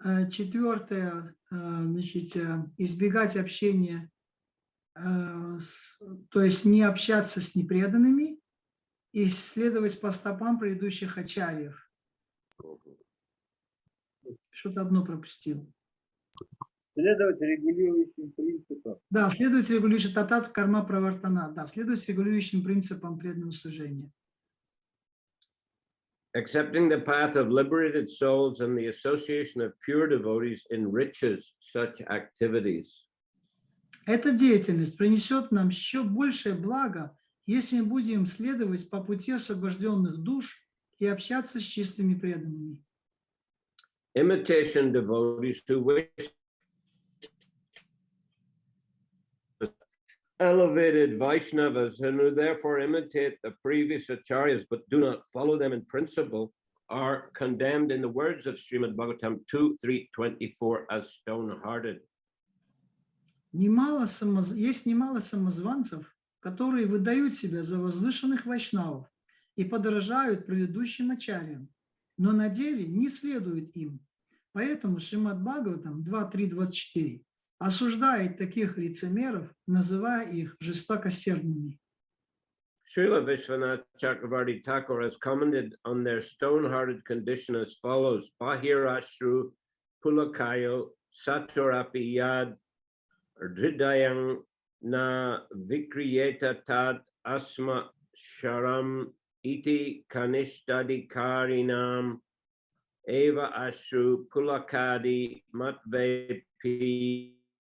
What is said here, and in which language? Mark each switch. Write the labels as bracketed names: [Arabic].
[Russian] 4, значит, избегать общения, то есть не общаться с непреданными и следовать по стопам предыдущих ачарьев. Что-то одно пропустил. Следовать регулирующим принципам. Да, следовать регулирующим [Sanskrit] татат карма правартана. [Russian] Да, следовать регулирующим принципам преданного служения. [English] Accepting the path of liberated souls and the association of pure devotees enriches such activities. [Russian] Эта деятельность принесет нам еще большее благо, если мы будем следовать по пути освобожденных душ и общаться с чистыми преданными. [English] Imitation devotees who wish elevated Vaishnavas and who therefore imitate the previous acharyas but do not follow them in principle are condemned in the words of Srimad Bhagavatam 2.3.24 as stone-hearted. [Russian] Есть немало самозванцев, которые выдают себя за возвышенных вайшнавов и подражают предыдущим ачарьям, но на деле не следуют им. Поэтому Шримад Бхагаватам 2.3.24 осуждает таких лицемеров, называя их жестокосердными. [English] Srila Vishwanath Chakravarti Thakur has commented on their stone-hearted condition as follows: [Sanskrit] Bahirashru Pulakayo Saturapi Yad Hridayang Na Vikriyeta Tad Asma Sharam Iti Kanishtadikarinam Eva Ashru Pulakadi Matvepi